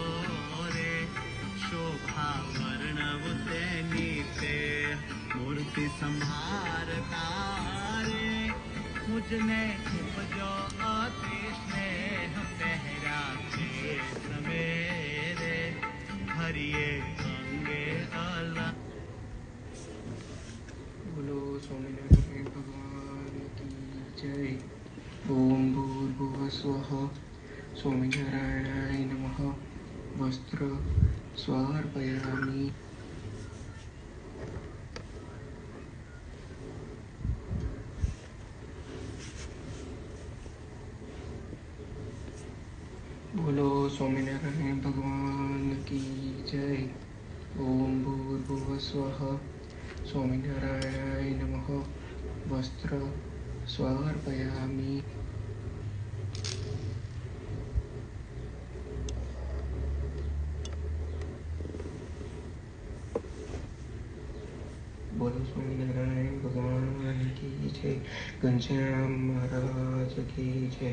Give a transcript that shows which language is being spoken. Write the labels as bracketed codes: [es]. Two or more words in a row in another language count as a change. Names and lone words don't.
[gu] રે શોભા વર્ણવ તેની તે મૂર્તિ સંભારતા રે મુઝને ઉપજો અતિ સ્નેહ પહરા કે સમેરે હરિયે અંગે અલા [hi] बोलो स्वामीनारायण भगवान की जय। [sa] ओम भूर्भुवः स्वः स्वामीनारायणाय नमः। वस्त्र स्वार्पयामि। [hi] बोलो स्वामीनारायण भगवान की जय। [sa] ओम भूर्भुवः स्वः स्वामीनारायणाय नमः। वस्त्र स्वार्पयामि। [hi] बोलो स्वामीनारायण भगवान की जय। घनश्याम महाराज की जय।